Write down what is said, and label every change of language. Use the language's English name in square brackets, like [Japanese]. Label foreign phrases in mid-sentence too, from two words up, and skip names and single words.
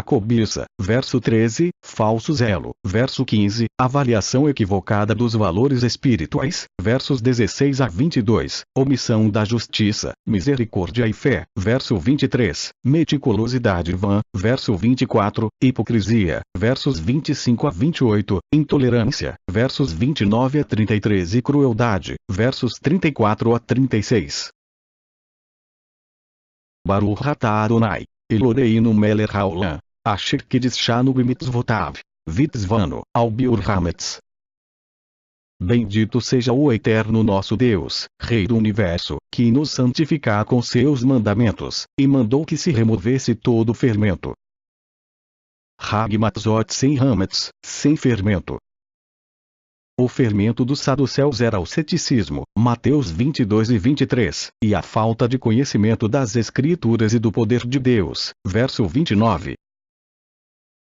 [Portuguese] cobiça, verso 13, falso zelo, verso 15, avaliação equivocada dos valores espirituais, versos 16 a 22, omissão da justiça, misericórdia e fé, verso 23, meticulosidade vã, verso 24, hipocrisia, versos 25 a 28, intolerância, versos 29 a 33 e crueldade, versos 34 a 36. [Hebrew] ברוך אתה אדוני, אלוהינו מלך העולם, אשר קדשנו במצוותיו, וציוונו, על ביעור חמץ. [Portuguese] Bendito seja o Eterno nosso Deus, Rei do Universo, que nos santifica com seus mandamentos, e mandou que se removesse todo o fermento. Hagmatzot sem hametz, sem fermento. O fermento dos saduceus era o ceticismo, Mateus 22 e 23, e a falta de conhecimento das Escrituras e do poder de Deus, verso 29.